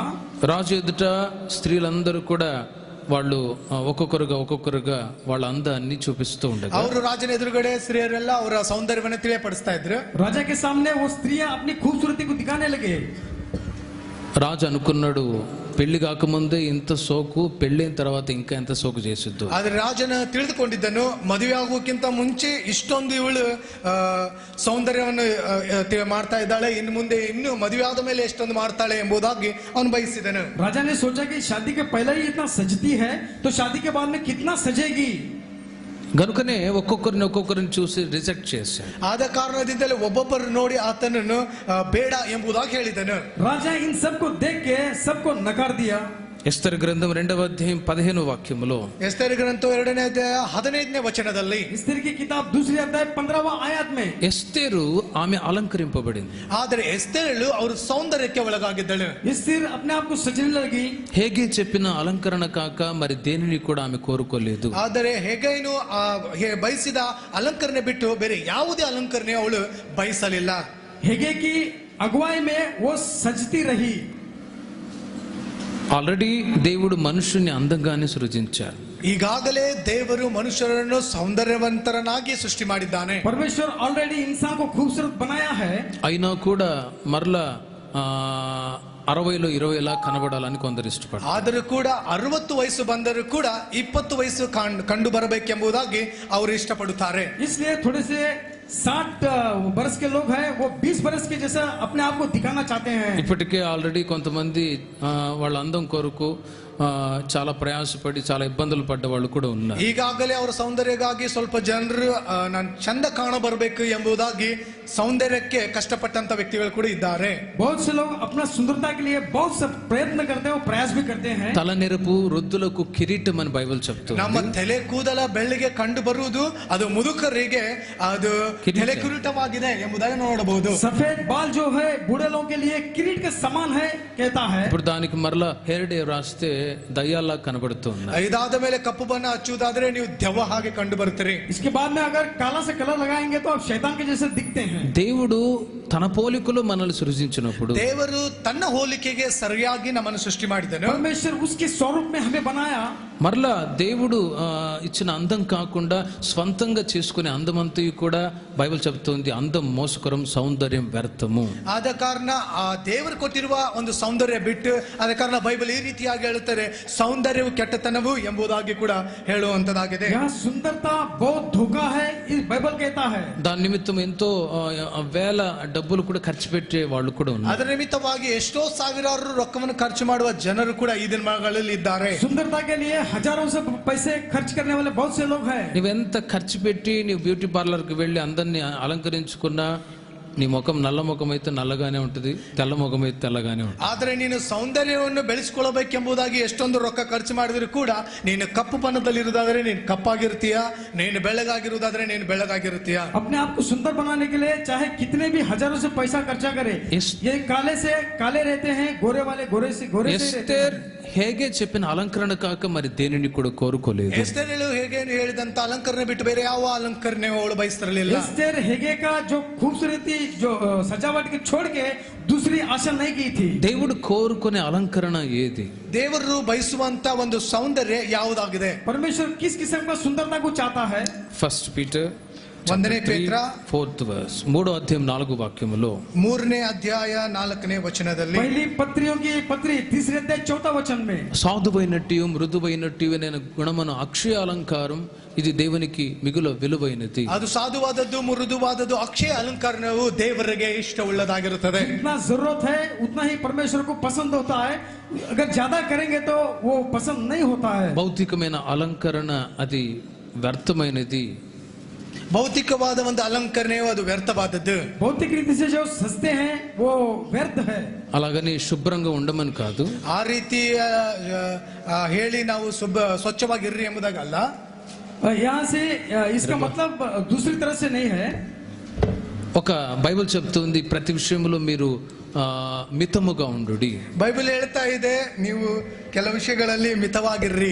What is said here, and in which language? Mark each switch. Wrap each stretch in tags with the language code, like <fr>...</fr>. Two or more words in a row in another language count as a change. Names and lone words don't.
<te>రాజు ఎదుట స్త్రీలందరూ కూడా వాళ్ళు ఒక్కొక్కరుగా వాళ్ళ అందాన్ని చూపిస్తూ ఉండగా</te> <kn>ಅವರು ರಾಜನ ಎದುರುಗಡೆ ಸ್ತ್ರೀಯರೆಲ್ಲ ಅವರ ಸೌಂದರ್ಯವನ್ನು ತಿಳಿಯಪಡಿಸ್ತಾ ಇದ್ರು.</kn> <hi>राजा के सामने वो स्त्रियां अपनी खूबसूरती को दिखाने लगे.</hi> <te>రాజు అనుకున్నాడు, పెళ్లి కాకముందే ఇంత సోకు, పెళ్ళైన తర్వాత ఇంకా ఎంత సోకు చేసిద్దు.</te> <kn>ಆದ್ರೆ ರಾಜನ ತಿಳಿದುಕೊಂಡಿದ್ದನು, ಮದುವೆ ಆಗೋಕ್ಕಿಂತ ಮುಂಚೆ ಇಷ್ಟೊಂದು ಇವಳು ಸೌಂದರ್ಯವನ್ನು ಮಾಡ್ತಾ ಇದ್ದಾಳೆ, ಇನ್ನು ಮುಂದೆ ಇನ್ನು ಮದುವೆ ಆದ ಮೇಲೆ ಎಷ್ಟೊಂದು ಮಾಡ್ತಾಳೆ ಎಂಬುದಾಗಿ ಅವನು ಬಯಸಿದನು.</kn> <hi>राजा ने सोचा कि शादी के पहले ही इतना सजती है तो शादी के बाद में कितना सजेगी.</hi> <te>గనుకనే ఒక్కొక్కరిని చూసి రిజెక్ట్ చేశాడు.</te> <kn>ಆದ ಕಾರಣದಿಂದಲೇ ಒಬ್ಬೊಬ್ಬರು ನೋಡಿ ಆತನನ್ನು ಬೇಡ ಎಂಬುದಾಗಿ ಹೇಳಿದನು.</kn> <hi>राजा इन सबको देख के सबको नकार दिया.</hi> <te>ఎస్తరు గ్రంథం 2వ అధ్యాయం 15వ వాక్యములో</te> <kn>ಎಸ್ತೇರ್ ಗ್ರಂಥ 2ನೇ ಅಧ್ಯಾಯ 15ನೇ ವಚನದಲ್ಲಿ</kn> <hi>एस्तेर की किताब दूसरी अध्याय 15वां आयत में</hi> <te>ఎస్తేరు ఆమె అలంకరింపబడింది.</te> <kn>ಆದರೆ ಎಸ್ತೇರಳು ಅವರು ಸೌಂದರ್ಯಕ್ಕೆ ಒಳಗಾಗಿದ್ದಳು.</kn> <hi>एस्तेर अपने आप को सजने लगी.</hi> <te>హేగే చెప్పిన అలంకరణ కాక మరి దేనిని కూడా ఆమె కోరుకోలేదు.</te> <kn>ಆದರೆ ಹೇಗೈನು ಬಯಸಿದ ಅಲಂಕರಣೆ ಬಿಟ್ಟು ಬೇರೆ ಯಾವುದೇ ಅಲಂಕರಣೆ ಅವಳು ಬಯಸಲಿಲ್ಲ.</kn> <hi>हेगे की अगुवाई में वो सजती रही.</hi> <te>ఆల్రెడీ దేవుడు మనుషుని అందంగానే సృజించారు.</te> <kn>ಈಗಾಗಲೇ ದೇವರು ಮನುಷ್ಯರನ್ನು ಸೌಂದರ್ಯವಂತರನ್ನಾಗಿ ಸೃಷ್ಟಿ ಮಾಡಿದ್ದಾನೆ.</kn> <hi>परमेश्वर ऑलरेडी इंसान को खूबसूरत बनाया है.</hi> <te>అయినా కూడా మరలా 60లో 20లా కనబడాలని కొందరు ఇష్టపడతారు.</te> <kn>ಆದರೂ ಕೂಡ 60 ವಯಸ್ಸು ಬಂದರೂ ಕೂಡ 20 ವಯಸ್ಸು ಕಂಡು ಬರಬೇಕೆಂಬುದಾಗಿ ಅವರು ಇಷ್ಟಪಡುತ್ತಾರೆ.</kn> <hi>इसलिए थोड़े से 60 बरस के लोग हैं वो 20 बरस के जैसा अपने आप को दिखाना चाहते हैं.</hi> <te>ఇప్పటికే ఆల్రెడీ కొంతమంది వాళ్ళ అందం కొరకు చాలా ప్రయాసపడి చాలా ఇబ్బందులు పడ్డ వాళ్ళు కూడా ఉన్నారు.</te> <kn>ಈಗಾಗಲೇ ಅವರ ಸೌಂದರ್ಯಕ್ಕಾಗಿ ಸ್ವಲ್ಪ ಜನರು ನಾನು ಚಂದ ಕಾಣ ಬರಬೇಕು ಎಂಬುದಾಗಿ ಸೌಂದರ್ಯಕ್ಕೆ ಕಷ್ಟಪಟ್ಟಂತ ವ್ಯಕ್ತಿಗಳು ಕೂಡ ಇದ್ದಾರೆ.</kn> <hi>बहुत से लोग अपना सुंदरता के लिए बहुत सब प्रयत्न करते हैं, प्रयास भी करते हैं.</hi> <te>తలనెరుపు వృద్ధులకు కిరీటం అని బైబిల్ చెప్తుంది.</te> <kn>ನಮ್ಮ ತಲೆ ಕೂದಲ ಬೆಳ್ಳಿಗೆ ಕಂಡು ಬರುವುದು ಅದು ಮುದುಕರಿಗೆ ಅದು ತಲೆ ಕಿರೀಟವಾಗಿದೆ ಎಂಬುದಾಗಿ ನೋಡಬಹುದು.</kn> <hi>सफेद बाल जो है बूढ़े लोगों के लिए किरीट के समान है कहता है.</hi> <te>ఇప్పుడు దానికి మరలా</te> <en>hair dye</en> <te>రాస్తే దయ్యాల్లా కనబడుతుంది.</te> <kn>ಇದಾದ ಮೇಲೆ ಕಪ್ಪು ಬಣ್ಣ ಹಚ್ಚುವುದಾದ್ರೆ ನೀವು ದೆವ್ವ ಹಾಗೆ ಕಂಡು ಬರ್ತೀರಿ.</kn> <hi>इसके बाद में अगर काला से कलर लगाएंगे तो आप शैतान के जैसे दिखते हैं.</hi> <te>దేవుడు తన పోలికలో మనల్ని సృజించినప్పుడు</te> <kn>ದೇವರು ತನ್ನ ಹೋಲಿಕೆಗೆ ಸರಿಯಾಗಿ ನಮ್ಮನ್ನು ಸೃಷ್ಟಿ ಮಾಡಿದನು.</kn> <hi>परमेश्वर उसके स्वरूप में हमें बनाया.</hi> <te>మరలా దేవుడు ఇచ్చిన అందం కాకుండా స్వంతంగా చేసుకునే అందమంతయు కూడా బైబిల్ చెప్తుంది అందం మోసకరం సౌందర్యం వ్యర్థము.</te> <kn>ಆದ ಕಾರಣ ಆ ದೇವರು ಕೊಟ್ಟಿರುವ ಒಂದು ಸೌಂದರ್ಯ ಬಿಟ್ಟು ಆದ ಕಾರಣ ಬೈಬಲ್ ಈ ರೀತಿಯಾಗಿ ಹೇಳುತ್ತಾರೆ ಸೌಂದರ್ಯವು ಕೆಟ್ಟತನವು ಎಂಬುದಾಗಿ ಕೂಡ ಹೇಳುವಂತದಾಗಿದೆ.</kn> <hi>यहाँ सुंदरता बहुत धोखा है इस बाइबल कहता है.</hi> <te>దాని నిమిత్తం ఎంతో వేల డబ్బులు కూడా ఖర్చు పెట్టే వాళ్ళు కూడా ఉన్నారు.</te> <kn>ಅದರ ನಿಮಿತ್ತವಾಗಿ ಎಷ್ಟೋ ಸಾವಿರಾರು ರೊಕ್ಕವನ್ನು ಖರ್ಚು ಮಾಡುವ ಜನರು ಕೂಡ ಈ ದಿನಗಳಲ್ಲಿ ಇದ್ದಾರೆ.</kn> <hi>सुंदरता के लिए हजारों से पैसे खर्च करने वाले बहुत से लोग हैं.</hi> <te>నువ్వెంత ఖర్చు పెట్టి నీవు</te> <en>beauty parlorకి</en> <te>వెళ్ళి అందరినీ అలంకరించుకున్నా నీ ముఖం నల్ల ముఖం అయితే నల్లగానే ఉంటుంది, తెల్ల ముఖం అయితే తెల్లగానే ఉంటుంది.</te> <kn>ಆದರೆ ನೀನು ಸೌಂದರ್ಯವನ್ನು ಬೆಳೆಸಿಕೊಳ್ಳಬೇಕೆಂಬುದಾಗಿ ಎಷ್ಟೊಂದು ರೊಕ್ಕ ಖರ್ಚು ಮಾಡಿದ್ರು ಕೂಡ ನೀನು ಕಪ್ಪು ಬಣ್ಣದಲ್ಲಿರುವುದಾದ್ರೆ ನೀನು ಕಪ್ಪಾಗಿರ್ತೀಯ, ನೀನು ಬೆಳ್ಳಗಾಗಿರುವುದಾದ್ರೆ ನೀನು ಬೆಳ್ಳಗಾಗಿರ್ತೀಯ.</kn> <hi>अपने आप को सुंदर बनाने के लिए चाहे कितने भी हजारों से पैसा खर्चा करे, ये काले से काले रहते हैं, गोरे वाले गोरे से गोरे से रहते हैं.</hi> <te>ಹೇಗೆ చెప్పిన అలంకరణ కాక మరి దేనిని కూడా కోరుకోలేదు.</te> <kn>ಎಸ್ತೇರಳು ಹೇಗೆ ಹೇಳಿದಂತ ಅಲಂಕರಣೆ ಬಿಟ್ಟು ಬೇರೆ ಯಾವ ಅಲಂಕರಣೆ ಅವಳು ಬಯಸ್ತಿರಲಿಲ್ಲ.</kn> <hi>एस्तेर हेगे का जो खूबसूरती जो सजावट के छोड़ के दूसरी आशा नहीं की थी.</hi> <te>దేవుడు కోరుకునే అలంకరణ ఏది?</te> <kn>ದೇವರು ಬಯಸುವಂತ ಒಂದು ಸೌಂದರ್ಯ ಯಾವುದಾಗಿದೆ?</kn> <hi>परमेश्वर किस किस्म का सुंदरता को चाहता है?</hi> <te>ఫస్ట్ పీటర్</te> <kn>1ನೇ ಪೇತ್ರ</kn> <en>4th verse</en> <te>3వ అధ్యాయం 4వ వాక్యములో</te> <kn>3ನೇ ಅಧ್ಯಾಯ 4ನೇ ವಚನದಲ್ಲಿ</kn> <hi>पहली पत्रियों की पत्री 3रे अध्याय 4था वचन में</hi> <te>సాధువైనట్టు మృదువైనట్టు నేను గుణమును అక్షయ అలంకారం ఇది దేవునికి మిగుల విలువైనది.</te> <kn>ಅದು ಸಾಧುವಾದದ್ದು ಮೃದುವಾದದ್ದು ಅಕ್ಷಯ ಅಲಂಕಾರವು ದೇವರಿಗೆ ಇಷ್ಟವುಳ್ಳದಾಗಿರುತ್ತದೆ.</kn> <hi>जितना जरूरत है उतना ही परमेश्वर को पसंद होता है. अगर ज्यादा करेंगे तो वो पसंद नहीं होता है.</hi> <te>భౌతికమైన అలంకరణ అది వ్యర్థమైనది.</te> <kn>ಭೌತಿಕವಾದ ಒಂದು ಅಲಂಕರಣೆಯು ಅದು ವ್ಯರ್ಥವಾದದ್ದು.</kn> <hi>भौतिक रीति से जो सस्ते हैं वो व्यर्थ है.</hi> <te>అలాగని శుభ్రంగా ఉండమని కాదు,</te> <kn>ಆ ರೀತಿ ಹೇಳಿ ನಾವು ಸ್ವಚ್ಛವಾಗಿರ್ರಿ ಎಂಬುದಾಗಲ್ಲ.</kn> <hi>यहाँ से इसका मतलब दूसरी तरह से नहीं है.</hi> <te>ఒక బైబిల్ చెప్తుంది ప్రతి విషయంలో మీరు మితముగా ఉండుడి.</te> <kn>ಬೈಬಲ್ ಹೇಳ್ತಾ ಇದೆ ನೀವು ಕೆಲವು ವಿಷಯಗಳಲ್ಲಿ ಮಿತವಾಗಿರ್ರಿ.</kn>